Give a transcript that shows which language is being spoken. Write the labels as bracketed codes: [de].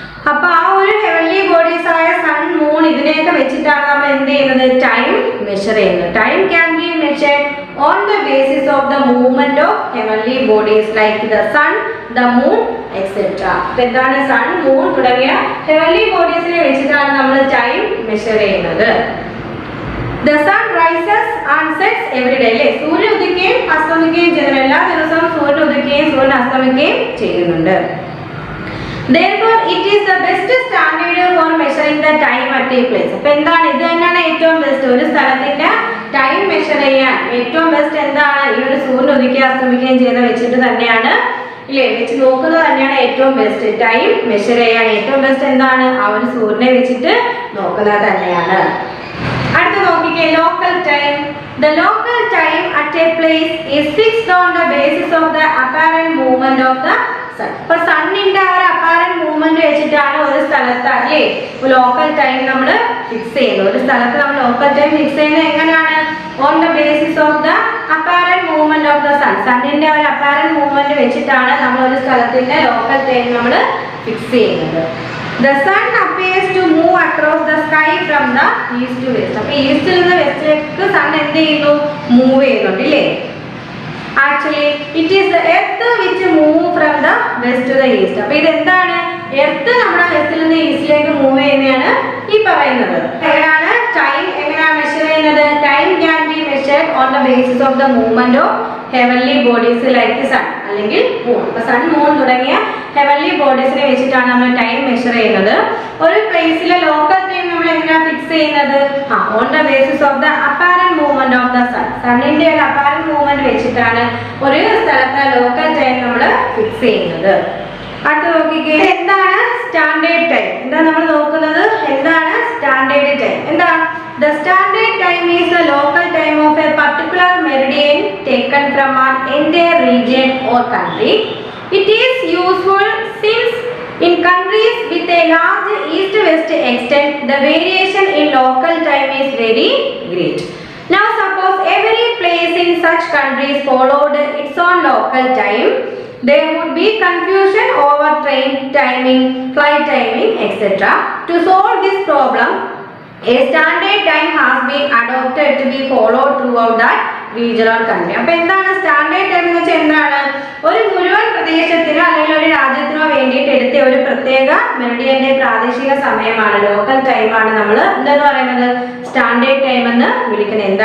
[ml] അപ്പൊ ആ ഒരു ഹെവൻലി ബോഡീസ് ആയ സൺ മൂൺ ഇതിനെയൊക്കെ വെച്ചിട്ടാണ് നമ്മൾ എന്ത് ചെയ്യുന്നത്, ടൈം മെഷർ ചെയ്യുന്നത്. [en] Time can be measured on the basis of the movement of heavenly bodies like the sun, the moon etcetera. [ml] എന്താണ്, സൺ മൂൺ തുടങ്ങിയ ഹെവൻലി ബോഡീസിനെ വെച്ചിട്ടാണ് നമ്മൾ ടൈം മെഷർ ചെയ്യുന്നത്. [en] The sun rises and sets every day. [ml] അല്ലേ, സൂര്യൻ ഉദിക്കുകയും അസ്തമിക്കുകയും ചെയ്യുന്നു. എല്ലാ ദിവസവും സൂര്യൻ ഉദിക്കുകയും സൂര്യൻ അസ്തമിക്കുകയും ചെയ്യുന്നുണ്ട്. [en] Therefore, it is the best standard for measuring the time at a place. [ml] അപ്പോൾ എന്താണ്, ഇത് തന്നെയാണ് ഏറ്റവും ബെസ്റ്റ്. ഒരു സ്ഥലത്തിന്റെ ടൈം മെഷർ ചെയ്യാൻ ഏറ്റവും ബെസ്റ്റ് എന്താണ്, ഈ ഒരു സൂര്യൻ ഉദിക്കുകയും അസ്തമിക്കുകയും ചെയ്യുന്ന വെച്ചിട്ട് തന്നെയാണ്, ഇല്ലേ, വെച്ച് നോക്കുന്നത് തന്നെയാണ് ഏറ്റവും ബെസ്റ്റ്. ടൈം മെഷർ ചെയ്യാൻ ഏറ്റവും ബെസ്റ്റ് എന്താണ്, ആ ഒരു സൂര്യനെ വെച്ചിട്ട് നോക്കുന്നത് തന്നെയാണ്. അടുത്ത നോക്കിക്കേ, local time. [en] The local time at a place is fixed on the basis of the apparent movement of the sun. [ml] അപ്പോൾ സണ്ണിന്റെ ആ ഒരു അപ്പാരന്റ് മൂവ്മെന്റ് വെച്ചിട്ടാണ് ഒരു സ്ഥലത്ത്, അല്ലേ, ലോക്കൽ ടൈം നമ്മൾ ഫിക്സ് ചെയ്യുന്നത്. ഒരു സ്ഥലത്ത് നമ്മൾ ലോക്കൽ ടൈം ഫിക്സ് ചെയ്യുന്നത് എങ്ങനെയാണ്, [en] On the basis of the apparent movement of the sun. [ml] സണ്ണിന്റെ ഒരു അപ്പാരന്റ് മൂവ്മെന്റ് വെച്ചിട്ടാണ് നമ്മൾ ഒരു സ്ഥലത്തിന്റെ ലോക്കൽ ടൈം നമ്മൾ ഫിക്സ് ചെയ്യുന്നത്. [en] The sun appears to move across the sky from the east to west. [ml] അപ്പോൾ ഈസ്റ്റിൽ നിന്ന് വെസ്റ്റിലേക്ക് സൺ എന്ത് ചെയ്യുന്നു, മൂവ് ചെയ്യുന്നുണ്ട്, ഇല്ലേ. [en] Actually it is the earth which move from the west to the east. [ml] അപ്പോൾ ഇത് എന്താണ്, എർത്ത് നമ്മുടെ വെസ്റ്റിൽ നിന്ന് ഈസ്റ്റിലേക്ക് മൂവ് ചെയ്യുന്നതാണ് ഈ പറയുന്നത്. എങ്ങനെയാണ് ടൈം എങ്ങനെയാണ് മെഷർ ചെയ്യുന്നത്, [en] Time can be measured on the basis of the movement of heavenly bodies like sun അല്ലെങ്കിൽ moon. [ml] അപ്പോൾ സൺ മൂൺ തുടങ്ങിയ ഹെവൻലി ബോഡീസിനെ വെച്ചിട്ടാണ് നമ്മൾ ടൈം മെഷർ ചെയ്യുന്നത്. ഒരു പ്ലേസിലെ ലോക്കൽ ടൈം നമ്മൾ എങ്ങനെയാണ് ഫിക്സ് ചെയ്യുന്നത്, [en] On the basis of the apparent movement of the sun. [ml] സണ്ണിന്റെ ഒരു അപ്പാരന്റ് മൂവ്മെന്റ് വെച്ചിട്ടാണ് ഒരു സ്ഥലത്തെ ലോക്കൽ ടൈം നമ്മൾ ഫിക്സ് ചെയ്യുന്നത്. അടുത്ത നോക്കിക്കേ, എന്താണ് സ്റ്റാൻഡേർഡ് ടൈം. എന്താ നമ്മൾ നോക്കുന്നത്, എന്താണ് സ്റ്റാൻഡേർഡ് ടൈം. [en] എന്താ, the standard time is the local time of a particular meridian taken from an entire region or country. It is useful since in countries with a large east-west extent, the variation in local time is very great. Now suppose every place in such countries followed its own local time, there would be confusion over train timing, flight timing, etc. To solve this problem, a standard time has been adopted to be followed throughout that regional country. [ml] അപ്പോൾ എന്താണ് standard time എന്ന് വെച്ചാൽ എന്താണ്, ഒരു മുഴുവൻ പ്രദേശത്തിനോ അല്ലെങ്കിൽ ഒരു രാജ്യത്തിനോ വേണ്ടിയിട്ട് എടുത്ത ഒരു പ്രത്യേക മെറിഡിയന്റെ പ്രാദേശിക സമയമാണ്, ലോക്കൽ ടൈമാണ് നമ്മൾ എന്തെന്ന് പറയുന്നത്, സ്റ്റാൻഡേർഡ് ടൈം എന്ന് വിളിക്കുന്നത്.